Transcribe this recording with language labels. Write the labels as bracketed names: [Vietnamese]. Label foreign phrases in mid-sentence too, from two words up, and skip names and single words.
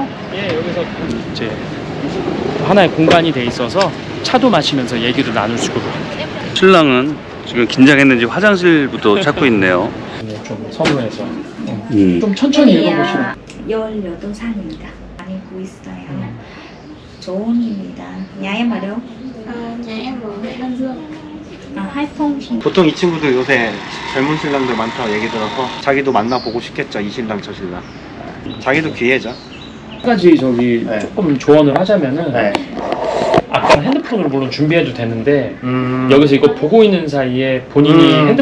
[Korean] 예, 여기서 이제 하나의 공간이 돼 있어서 차도 마시면서 얘기도 나눌 수가 있고. 신랑은 지금 긴장했는지 화장실부터 찾고 있네요. 좀 선호해서 음. 좀 천천히 읽어보시면. 18살입니다. 다니고 있어요. 조은입니다. [Vietnamese] nhà em ở đâu? nhà em ở huyện Đơn Dương. [Korean] 하이퐁. 보통 이 친구들 요새 젊은 신랑들 많다고 얘기 들어서 자기도 만나보고 싶겠죠. 이 신랑 저 신랑. 자기도 기회죠. 한 가지 저기 네. 조금 조언을 하자면은 네. 아까 핸드폰으로 물론 준비해도 되는데 여기서 이거 보고 있는 사이에 본인이 핸드폰을